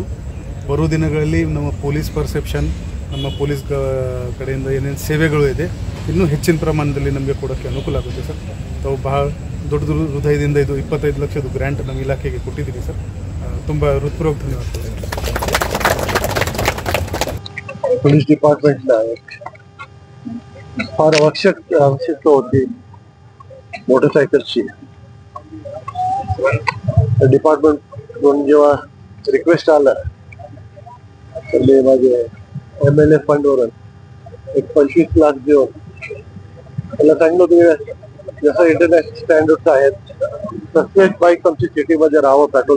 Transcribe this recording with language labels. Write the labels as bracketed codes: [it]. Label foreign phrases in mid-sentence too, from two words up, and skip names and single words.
[kn] ಬರೋ ದಿನಗಳಲ್ಲಿ ನಮ್ಮ [en] police perception [kn] ನಮ್ಮ ಪೊಲೀಸ್ ಕಡೆಯಿಂದ ಏನೇನು ಸೇವೆಗಳು ಇದೆ ಇನ್ನೂ ಹೆಚ್ಚಿನ ಪ್ರಮಾಣದಲ್ಲಿ ನಮಗೆ ಕೊಡೋಕ್ಕೆ ಅನುಕೂಲ ಆಗುತ್ತೆ ಸರ್। ತಾವು ಬಹಳ ದೊಡ್ಡ ಹೃದಯದಿಂದ ಇದು 25 ಲಕ್ಷದ ಗ್ರ್ಯಾಂಟ್ ನಮ್ಮ ಇಲಾಖೆಗೆ ಕೊಟ್ಟಿದ್ದೀವಿ ಸರ್। ತುಂಬ ಹೃತ್ಪೂರ್ವಕ ಧನ್ಯವಾದಗಳು। [en] police departmentला [mr] फार आवश्यकता होती मोटरसायकलची। डिपार्टमेंट जेव्हा रिक्वेस्ट आला तर मी माझे [en] MLA fundवरून [mr] एक 25 लाख देऊन त्याला सांगितलं होतं जसं [en] international standards [mr] आहेत तसेच बाईक आमची सिटीमध्ये राहावं।